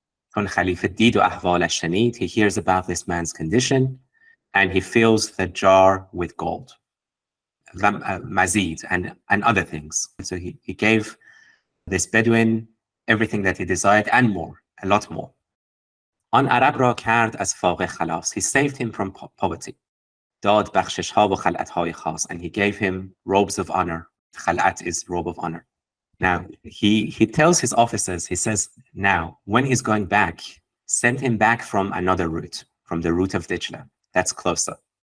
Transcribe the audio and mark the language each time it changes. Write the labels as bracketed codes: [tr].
[en] From Khalifa did [fa] و احوالش شنید, [en] he hears about this man's condition and he fills the jar with gold, mazid, and other things. So he gave this Bedouin everything that he desired and more, a lot more. [fa] آن عرب را کرد از فاقه خلاص. [en] He saved him from poverty. [fa] داد بخشش ها و خلعت های خاص, [en] and he gave him robes of honor. خلعت is robe of honor. Now, he tells his officers, he says, now, when he's going back, send him back from another route, from the route of Dijla. That's closer.